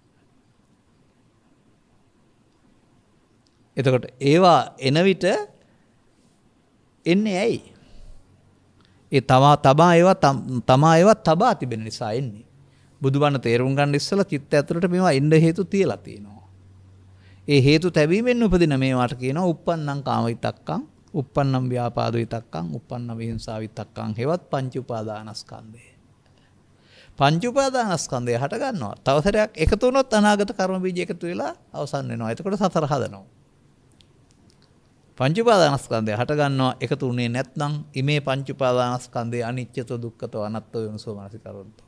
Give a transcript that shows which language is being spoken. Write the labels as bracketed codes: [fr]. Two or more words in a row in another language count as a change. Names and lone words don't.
[si] එතකොට ඒවා එන විට එන්නේ ඇයි? ඒ තමා ඒවා තබා තිබෙන නිසා එන්නේ. බුදුබණ තේරුම් ගන්න ඉස්සලා චිත්ත ඇතුළට මේවා එන්න හේතු තියලා තියෙනවා. ඒ හේතු තැබීමෙන් උපදින මේවාට කියනවා [pi] uppannam kama vittakkam, uppannam vyapada vittakkam, uppannam vihinsa vittakkam [si] හේවත් පංච උපාදානස්කන්ධය. පංච උපාදානස්කන්ධය හට ගන්නවා. තව සැරයක් එකතු වුණොත් අනාගත කර්ම බීජ එකතු වෙලා අවසන් වෙනවා. එතකොට සතර හදනවා. පංච උපාදානස්කන්ධය හට ගන්නවා. එකතු වුණේ නැත්නම් [pi] ඉමේ පංච උපාදානස්කන්ධය අනිත්‍යතෝ දුක්ඛතෝ අනාත්තෝ යොනසෝ මනසිකරොන්තෝ.